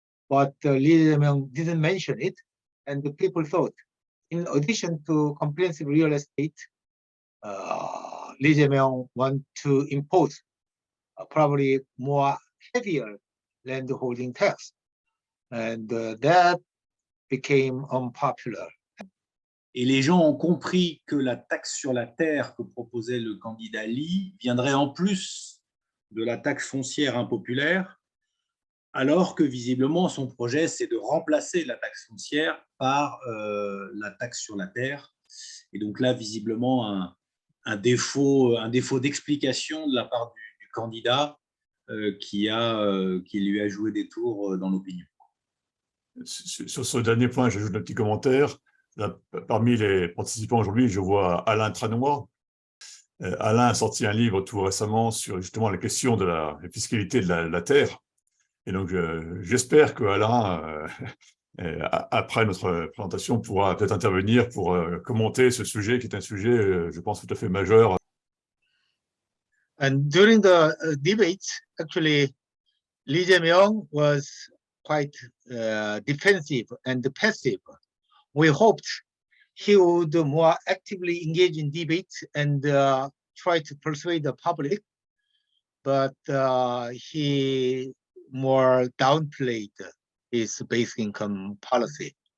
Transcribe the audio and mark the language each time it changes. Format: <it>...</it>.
<en>But Lee Jae-myung didn't mention it, and the people thought, in addition to comprehensive real estate, Lee Jae-myung want to impose probably more heavier land holding tax, and that became unpopular.</en> <fr>Et les gens ont compris que la taxe sur la terre que proposait le candidat Lee viendrait en plus de la taxe foncière impopulaire, alors que visiblement son projet c'est de remplacer la taxe foncière par la taxe sur la terre. Et donc là, visiblement, un défaut d'explication de la part du candidat qui lui a joué des tours dans l'opinion. Sur ce dernier point, j'ajoute un petit commentaire. Là, parmi les participants aujourd'hui, je vois Alain Tranois. Alain a sorti un livre tout récemment sur justement la question de la fiscalité de la terre. Et donc, j'espère que Alain, après notre présentation, pourra peut-être intervenir pour commenter ce sujet qui est un sujet, je pense, tout à fait majeur.</fr> <en>And during the debate, actually, Lee Jae-myung was quite defensive and passive. We hoped he would more actively engage in debate and try to persuade the public, but he more downplayed his basic income policy.</en>